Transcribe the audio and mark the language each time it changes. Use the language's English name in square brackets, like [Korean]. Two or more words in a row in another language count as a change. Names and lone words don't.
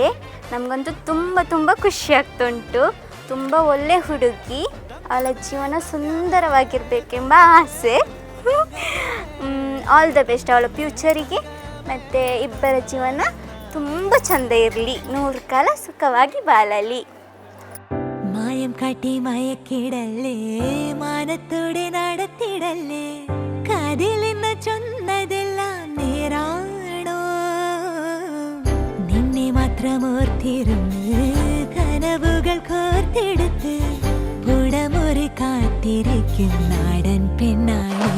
[Kannada] ನಮಗಂತೂ ತುಂಬ ಖುಷಿ ಆಗ್ತುಂಟು. ತುಂಬ ಒಳ್ಳೆ ಹುಡುಗಿ, ಅವಳ ಜೀವನ ಸುಂದರವಾಗಿರಬೇಕೆಂಬ ಆಸೆ. [English] all the best [Kannada] ಅವಳ ಫ್ಯೂಚರಿಗೆ. ಮತ್ತು ಇಬ್ಬರ ಜೀವನ ತುಂಬ ಚಂದ ಇರಲಿ, 100 ಕಾಲ ಸುಖವಾಗಿ ಬಾಳಲಿ. [Malayalam] മായം കാട്ടി മയക്കിടല്ലേ, മാനത്തോടെ നടത്തിടല്ലേ, കാതിലെന്ന് ചൊന്നതെല്ലാം നേരാണോ, നിന്നെ മാത്രം ഓർത്തിരുന്ന് കനവുകൾ കോർത്തെടുത്ത് പുടമുറി കാത്തിരിക്കും നാടൻ പെണ്ണായി.